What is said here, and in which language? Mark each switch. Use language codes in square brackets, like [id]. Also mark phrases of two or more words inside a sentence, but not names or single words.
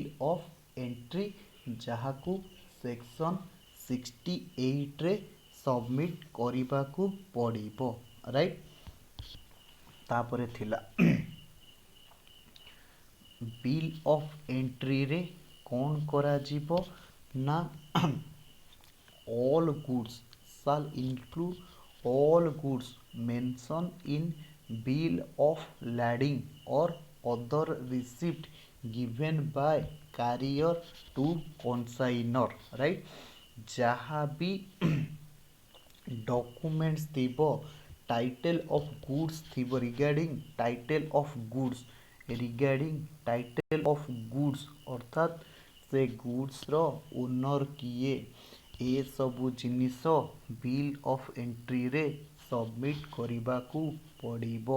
[en] of entry, [or] ଯାହାକୁ ସେକ୍ସନ 68ରେ ସବମିଟ୍ କରିବାକୁ ପଡ଼ିବ, ରାଇଟ୍। ତାପରେ ଥିଲା [en] bill of entry [or] କ'ଣ କରାଯିବ ନା [en] all goods shall include all goods mentioned in bill of lading or other receipt given by carrier to consignor, right। [or] ଯାହା ବି ଡକୁମେଣ୍ଟସ୍ ଥିବ, [en] title of goods [or] ଥିବ, [en] regarding title of goods [or] ଅର୍ଥାତ୍ ସେ [en] goods owner [or] କିଏ, ଏସବୁ ଜିନିଷ [en] bill of entry [or] ସବମିଟ୍ କରିବାକୁ ପଡ଼ିବ।